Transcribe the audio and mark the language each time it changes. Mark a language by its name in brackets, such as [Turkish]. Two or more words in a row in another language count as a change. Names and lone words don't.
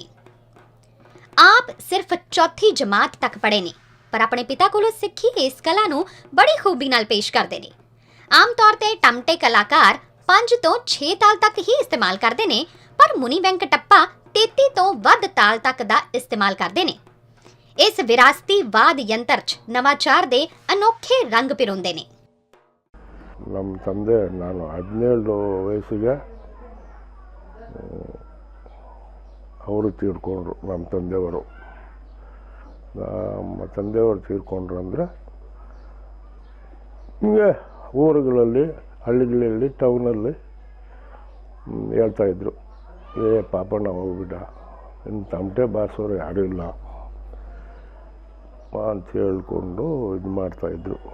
[Punjabi] ਆਪ ਸਿਰਫ ਚੌਥੀ ਜਮਾਤ ਤੱਕ ਪੜ੍ਹੇ ਨੇ, ਪਰ ਆਪਣੇ ਪਿਤਾ ਕੋਲੋਂ ਸਿੱਖੀ ਇਸ ਕਲਾ ਨੂੰ ਬੜੀ ਖੂਬੀ ਨਾਲ ਪੇਸ਼ ਕਰਦੇ ਨੇ। ਆਮ ਤੌਰ ਤੇ ਟਮਟੇ ਕਲਾਕਾਰ 5 ਤੋਂ 6 ਤਾਲ ਤੱਕ ਹੀ ਇਸਤੇਮਾਲ ਕਰਦੇ ਨੇ, ਪਰ ਮੁਨੀ ਵੈਂਕਟੱਪਾ 33 ਤੋਂ ਵੱਧ ਤਾਲ ਤੱਕ ਦਾ ਇਸਤੇਮਾਲ ਕਰਦੇ ਨੇ। ਇਸ ਵਿਰਾਸਤੀ ਵਾਦ ਯੰਤਰ 'ਚ ਨਵਾਚਾਰ ਦੇ ਅਨੋਖੇ ਰੰਗ ਪਿਰੋਂਦੇ ਨੇ। [Kannada] ನಮ್ಮ ತಂದೆ, ನಾನು 17 ವಯಸ್ಸಿಗೆ ಅವರು ತೀರ್ಕೊಂಡ್ರು. ನಮ್ಮ ತಂದೆಯವರು ತೀರ್ಕೊಂಡ್ರು ಅಂದರೆ ಹಿಂಗೆ ಊರುಗಳಲ್ಲಿ, ಹಳ್ಳಿಗಳಲ್ಲಿ, ಟೌನಲ್ಲಿ ಹೇಳ್ತಾಯಿದ್ರು, ಪಾಪಣ್ಣ ಹೋಗ್ಬಿಟ್ಟ, ಇನ್ನು ತಮಟೆ ಬಾರಿಸೋರು ಯಾರೂ ಇಲ್ಲ ಅಂತ ಹೇಳ್ಕೊಂಡು ಇದು ಮಾಡ್ತಾಯಿದ್ರು.